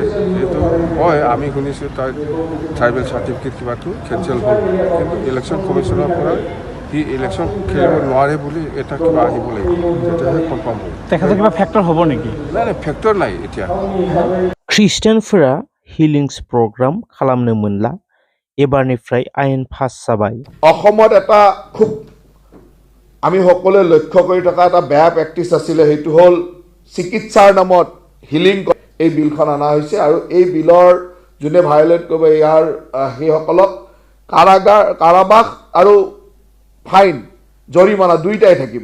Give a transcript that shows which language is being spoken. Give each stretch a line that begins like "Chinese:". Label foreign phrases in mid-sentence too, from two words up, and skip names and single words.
Assamese: সেইটো হয় আমি শুনিছোঁ তাৰ
English: tribal certificate
Assamese: কিবাটো কেঞ্চেল হ'ল কিন্তু
English: election commission
Assamese: পৰা সি ইলেকশ্যন খেলিব নোৱাৰে বুলি এটা কিবা আহিব লাগিব তেতিয়াহে কনফাৰ্ম হ'ব। তেখেতৰ কিবা ফেক্টৰ হ'ব নেকি? নাই ফেক্টৰ নাই এতিয়া।
Bodo: খ্ৰীষ্টানफोरा
English: healings program
Bodo: खालामनो मोनला एबारनिफ्राय आयेन पास जाबाय।
Assamese: অসমত এটা খুব আমি সকলোৱে লক্ষ্য কৰি থকা এটা বেয়া প্ৰেক্টিছ আছিলে, সেইটো হ'ল চিকিৎসাৰ নামত হিলিং এই বিলখন অনা হৈছে আৰু এই বিলৰ যোনে ভায়োলেট কৰিব ইয়াৰ সেইসকলক কাৰাবাস আৰু ফাইন জৰিমনা দুইটাই থাকিব।